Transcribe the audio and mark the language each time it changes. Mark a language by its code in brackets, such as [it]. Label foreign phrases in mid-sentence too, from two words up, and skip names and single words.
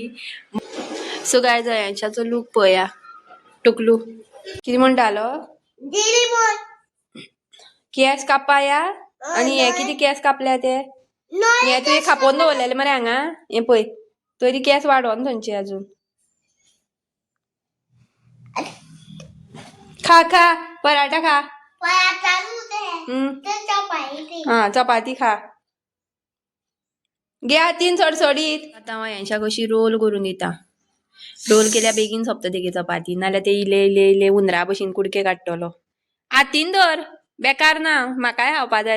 [en] so guys [kok] जयांच्याचो लूक पळया. टुकलू कितें म्हणटालो, केस कापाया. आनी हे कितें केस कापल्या ते, हे तुवें खापोवन दवरलेले मरे हांगा, हे पळय तरी केस वाडोन थंयचे अजून. खा खा पराठा खा. हा चपाती खा, घे हातीन सडसडीत. आतां हांव हेंच्या कशी रोल करून दिता. रोल केल्यार बेगीन सोंपता तेगे चपाती, नाल्यार ते इले इले इले हुंदरा भशेन कुडके काडटलो. हातीन धर, बेकार ना, म्हाकाय खावपा जाय.